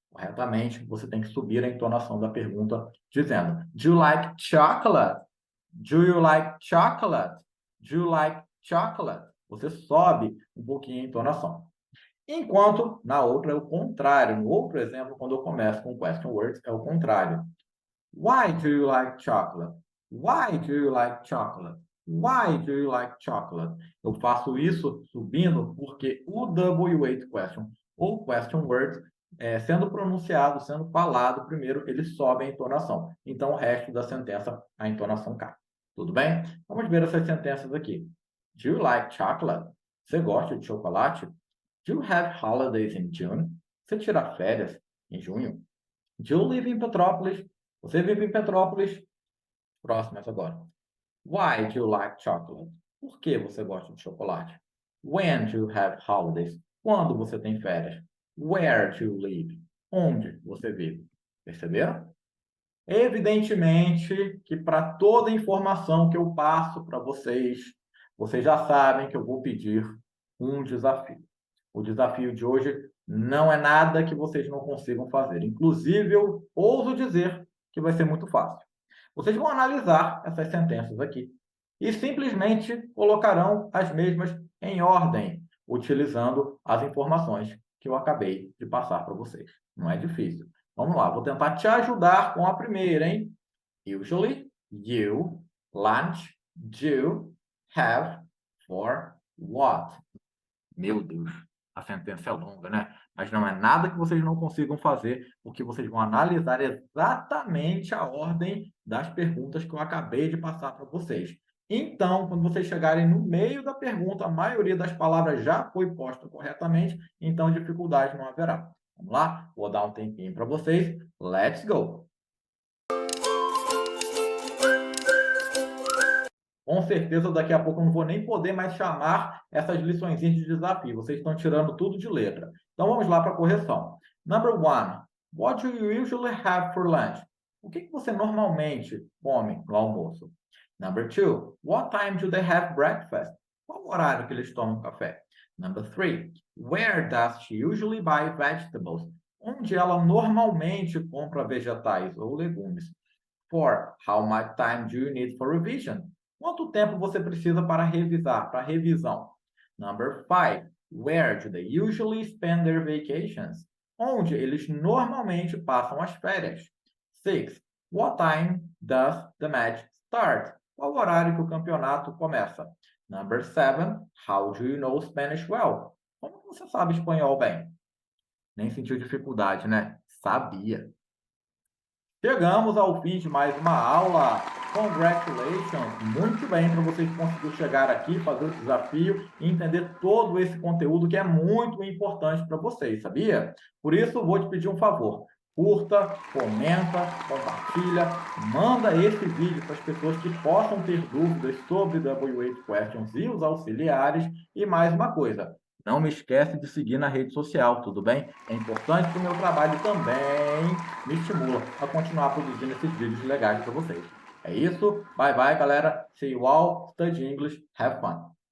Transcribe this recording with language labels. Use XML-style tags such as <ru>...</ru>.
<pt>Corretamente, você tem que subir a entonação da pergunta dizendo</pt> <en>do you like chocolate? Do you like chocolate? Do you like chocolate?</en> <pt>Você sobe um pouquinho a entonação. Enquanto na outra é o contrário. No outro exemplo, quando eu começo com question words, é o contrário.</pt> <en>Why do you like chocolate? Why do you like chocolate? Why do you like chocolate?</en> <pt>Eu faço isso subindo porque o W8 question ou question word, sendo pronunciado, sendo falado primeiro, ele sobe a entonação. Então, o resto da sentença, a entonação cai. Tudo bem? Vamos ver essas sentenças aqui.</pt> <en>Do you like chocolate?</en> <pt>Você gosta de chocolate?</pt> <en>Do you have holidays in June?</en> <pt>Você tira férias em junho?</pt> <en>Do you live in Petrópolis?</en> <pt>Você vive em Petrópolis? Próximas agora.</pt> <en>Why do you like chocolate?</en> <pt>Por que você gosta de chocolate?</pt> <en>When do you have holidays?</en> <pt>Quando você tem férias?</pt> <en>Where do you live?</en> <pt>Onde você vive? Perceberam? Evidentemente que para toda informação que eu passo para vocês, vocês já sabem que eu vou pedir um desafio. O desafio de hoje não é nada que vocês não consigam fazer. Inclusive, eu ouso dizer que vai ser muito fácil. Vocês vão analisar essas sentenças aqui e simplesmente colocarão as mesmas em ordem, utilizando as informações que eu acabei de passar para vocês. Não é difícil. Vamos lá, vou tentar te ajudar com a primeira, hein?</pt> <en>Usually, you, lunch, do, have, for, what.</en> <pt>Meu Deus, a sentença é longa, né? Mas não é nada que vocês não consigam fazer, porque vocês vão analisar exatamente a ordem das perguntas que eu acabei de passar para vocês. Então, quando vocês chegarem no meio da pergunta, a maioria das palavras já foi posta corretamente, então dificuldade não haverá. Vamos lá? Vou dar um tempinho para vocês.</pt> <en>Let's go!</en> <pt>Com certeza, daqui a pouco eu não vou nem poder mais chamar essas liçõezinhas de desafio. Vocês estão tirando tudo de letra. Então, vamos lá para a correção.</pt> <en>Number one. What do you usually have for lunch?</en> <pt>O que você normalmente come no almoço?</pt> <en>Number two. What time do they have breakfast?</en> <pt>Qual o horário que eles tomam café?</pt> <en>Number three. Where does she usually buy vegetables?</en> <pt>Onde ela normalmente compra vegetais ou legumes?</pt> <en>Four. How much time do you need for revision?</en> <pt>Quanto tempo você precisa para revisar, para revisão?</pt> <en>Number five. Where do they usually spend their vacations?</en> <pt>Onde eles normalmente passam as férias?</pt> <en>Six. What time does the match start?</en> <pt>Qual o horário que o campeonato começa?</pt> <en>Number seven. How do you know Spanish well?</en> <pt>Como você sabe espanhol bem? Nem sentiu dificuldade, né? Sabia. Chegamos ao fim de mais uma aula.</pt> <en>Congratulations!</en> <pt>Muito bem para vocês conseguirem chegar aqui, fazer o desafio e entender todo esse conteúdo que é muito importante para vocês, sabia? Por isso, vou te pedir um favor. Curta, comenta, compartilha, manda esse vídeo para as pessoas que possam ter dúvidas sobre W8 Questions e os auxiliares. E mais uma coisa, não me esquece de seguir na rede social, tudo bem? É importante para o meu trabalho também, me estimula a continuar produzindo esses vídeos legais para vocês. É isso,</pt> <en>bye bye</en> <pt>galera,</pt> <en>see you all, study English, have fun!</en>